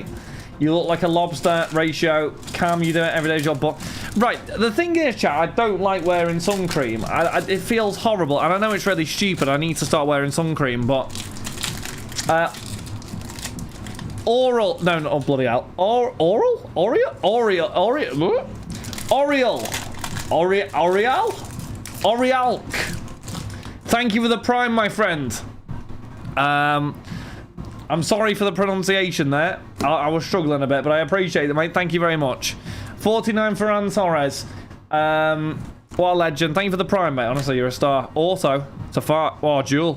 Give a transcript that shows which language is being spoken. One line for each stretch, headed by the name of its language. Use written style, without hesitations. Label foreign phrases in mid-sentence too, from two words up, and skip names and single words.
English: You look like a lobster ratio. Calm, you do it every day's your book. Right, the thing is, chat, I don't like wearing sun cream. It feels horrible, and I know it's really stupid. I need to start wearing sun cream, but... oral... No, no, oh, bloody hell. Oral? Oriel? Oriel? Oriel? Oriel? Oriel? Orielk. Thank you for the prime, my friend. I'm sorry for the pronunciation there. I was struggling a bit, but I appreciate it, mate. Thank you very much. 49 for Ferran Torres. What a legend. Thank you for the prime, mate. Honestly, you're a star. Also, it's a far... Oh, Jewel.